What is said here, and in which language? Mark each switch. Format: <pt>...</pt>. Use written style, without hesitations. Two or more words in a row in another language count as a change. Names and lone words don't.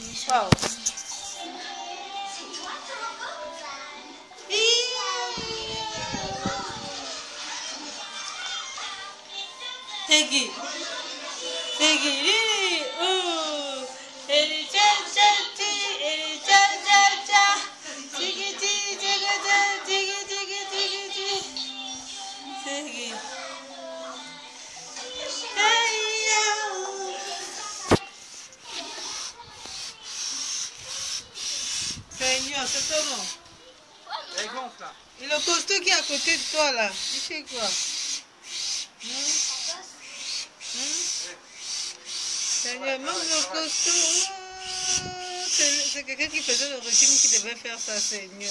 <fr>Wow. Tegi. Tegi. Ooh. Eli cha cha ti. Eli cha cha cha. Tigi ti. Tigi ti. Tigi tigi tigi ti. Tegi. Seigneur, c'est ton nom. Elle gonfle là. Et le costaud qui est à côté de toi là, il fait quoi? Seigneur, même le costaud, c'est quelqu'un qui faisait le régime qui devait faire ça, Seigneur.</fr>